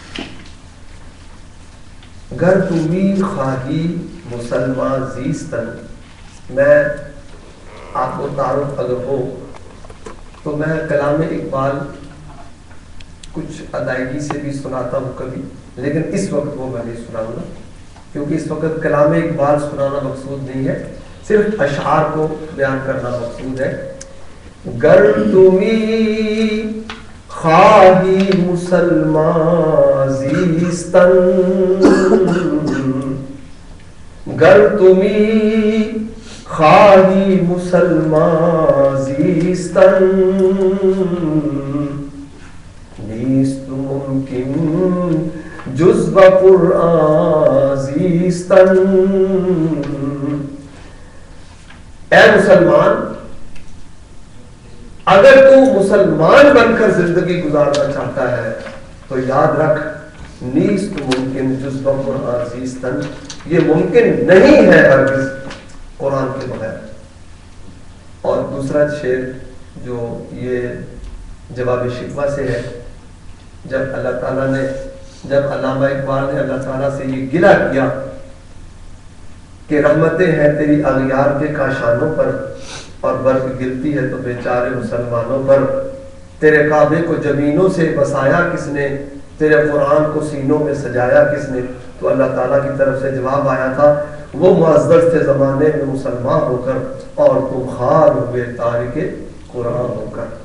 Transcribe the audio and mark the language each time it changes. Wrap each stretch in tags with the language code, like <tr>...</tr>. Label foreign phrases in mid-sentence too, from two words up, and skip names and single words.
<fa>گر تمی خواہی مسلمان زیستن,</fa> <ur>میں آپ کو تعارف اگر ہو تو میں کلام اقبال کچھ ادائیگی سے بھی سناتا ہوں کبھی, لیکن اس وقت وہ میں نہیں سناؤں گا کیونکہ اس وقت کلام اقبال سنانا مقصود نہیں ہے, صرف اشعار کو بیان کرنا مقصود ہے.</ur> <fa>گر تمی خواہی مسلمان زیستن, گر تمی خواہی مسلمان زیستن, نیست ممکن جز بقرآن زیستن.</fa> <ur>اے مسلمان, اگر تو مسلمان بن کر زندگی گزارنا چاہتا ہے تو یاد رکھ,</ur> <fa>نیست ممکن جز بقرآن زیستن,</fa> <ur>یہ ممکن نہیں ہے ہرگز قرآن کے بغیر. اور دوسرا شعر جو یہ جواب شکوہ سے ہے, جب اللہ تعالیٰ نے, جب علامہ اقبال نے اللہ تعالیٰ سے یہ گلہ کیا کہ رحمتیں ہیں تیری اغیار کے کاشانوں پر اور برف گرتی ہے تو بیچارے مسلمانوں پر, تیرے کعبے کو زمینوں سے بسایا کس نے, تیرے قرآن کو سینوں میں سجایا کس نے, تو اللہ تعالیٰ کی طرف سے جواب آیا تھا, وہ معزز تھے زمانے میں مسلمان ہو کر اور تم خار ہوئے تارک قرآن ہو کر.</ur>